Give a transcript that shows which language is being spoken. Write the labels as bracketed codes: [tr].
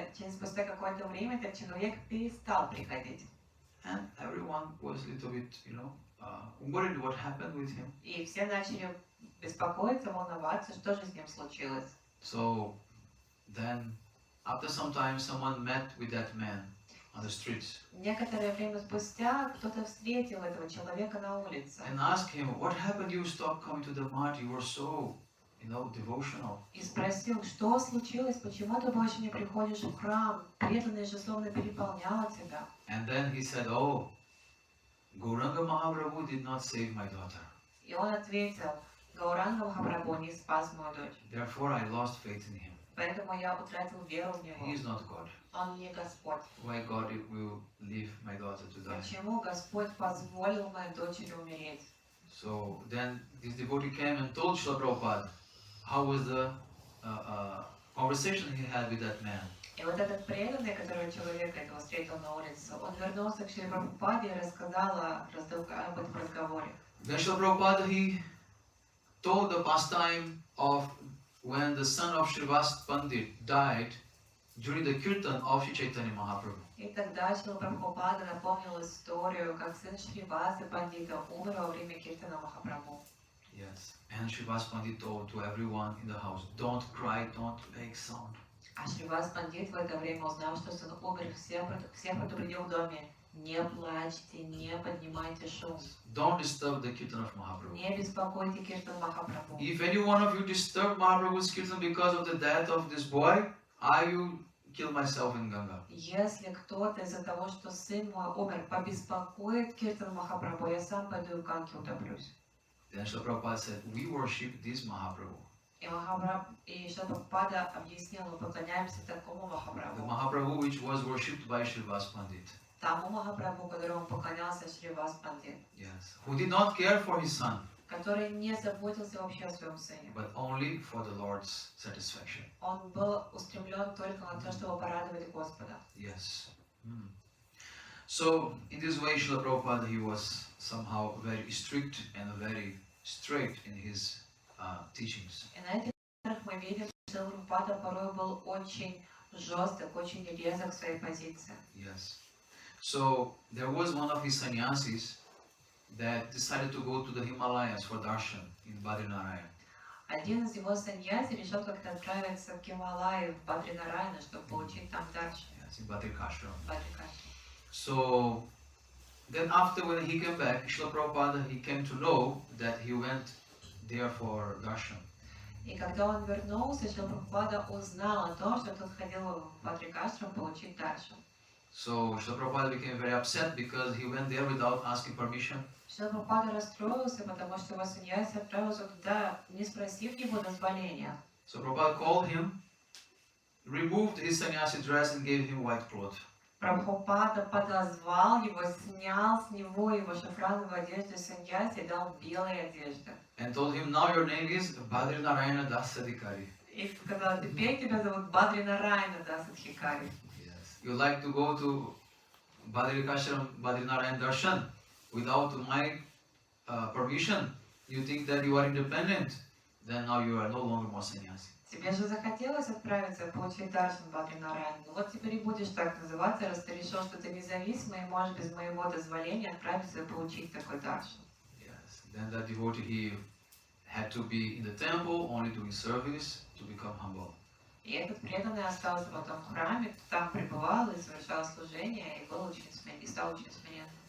[ru] Спустя какое-то время этот человек перестал приходить. [en] And everyone was a little bit, worried what happened with him. [ru] И все начали беспокоиться, волноваться, что же с ним случилось. [en] So then, after some time, someone met with that man on the streets [ru] Некоторое время спустя кто-то встретил этого человека на улице [en] and asked him, "What happened? You stopped coming to the mat. You were so, devotional." [ru] и спросил, что случилось, почему ты больше не приходишь в храм, преданный же словно переполнял тебя. [en] And then he said, "Oh, Gauranga Mahaprabhu did not save my daughter. [ru] И он ответил: Гауранга Махапрабху не спас мою дочь, [en] Therefore, I lost faith in him. [ru] поэтому я утратил веру в [en] He [ru] него. [en] is not God. [ru] Он не Господь. [en] Why God will leave my daughter to die?" [ru] Почему Господь позволил моей дочери умереть? [en] So then this devotee came and told Srila Prabhupada how was the conversation he had with that man. [ru] И вот этот преданный, которого человека этого встретил на улице, он вернулся к Шриле Прабхупаде и рассказал об этом разговоре. [en] Then Srila Prabhupada, he told the pastime of when the son of Srivas Pandit died during the Kirtan of Sri Chaitanya Mahaprabhu. [ru] И тогда Шрила Прабхупада напомнил историю, как сын Шривасы Пандита умер во время Киртана Махапрабху. [en] Yes. And Srivas Pandit told to everyone in the house, don't cry, don't make sound. [ru] А Шривас Пандит в это время, узнав, что сын умер, всех предупредил в доме: не плачьте, не поднимайте шум. [en] Don't disturb the Kirtan of Mahaprabhu. [ru] Не беспокойте Киртан Махапрабху. [en] If any one of you disturb Mahaprabhu's Kirtan because of the death of this boy, I will kill myself in Ganga. [ru] Если кто-то из-за того, что сын мой умер, побеспокоит Киртан Махапрабху, я сам пойду в Ганге утоплюсь. [en] Then Srila Prabhupada said, we worship this Mahaprabhu. [ru] И Шрила Прабхупада объяснил: мы поклоняемся такому [en] The [ru] Махапрабху. [en] Mahaprabhu which was worshipped by Srivas Pandit. [ru] Тому Махапрабху, которому поклонялся Шривас Пандит, [en] Yes. Who did not care for his son, [ru] который не заботился вообще о своем сыне. [en] but only for the Lord's satisfaction. [ru] Он был устремлен только на то, чтобы порадовать Господа. [en] Yes. So, in this way, Srila Prabhupada, he was somehow very strict and very straight in his teachings. [ru] И на этих примерах мы видим, что Шрила Прабхупада порой был очень жесток, очень резок в своей позиции. [en] Yes. So, there was one of his sannyasis that decided to go to the Himalayas for darshan in Badrinarayan. [ru] Один из его саньяси решил как-то отправиться в Гималаи, в Бадринарайна, чтобы получить там даршан. [en] Yes, in Badrikashram. [ru] Бадрикашрам. [en] So, then after when he came back, Srila Prabhupada, he came to know that he went there for darshan. [ru] И когда он вернулся, Шрила Прабхупада узнал о том, что тот ходил в Бадрикашрам получить даршан. [en] So, Srila Prabhupada became very upset because he went there without asking permission. [ru] Шрила Прабхупада расстроился, потому что его саньяси отправился туда, не спросив его дозволения. [en] So Prabhupada called him, removed his sannyasi dress and gave him white cloth. [ru] Прабхупада подозвал его, снял с него его шафрановую одежду саньяси и дал белые одежды. [en] And told him, now your name is Badrinarayana Dasadikari. [ru] И сказал: теперь тебя зовут Бадринарайна Дасадхикари. [en] Yes. You like to go to Badrikashram, Badrinarayan Darshan without my permission. You think that you are independent. Then now you are no longer more sannyasi. [ru] Тебе же захотелось отправиться получить даршан Бадринарайна. Ну вот теперь и будешь так называться, раз ты решил, что ты независимый и можешь без моего дозволения отправиться и получить такой даршан. [en] Yes. Then that devotee, he had to be in the temple, only doing service to become humble. [ru] И этот преданный остался потом в храме, там пребывал и совершал служение, и был очень и стал очень смиренным.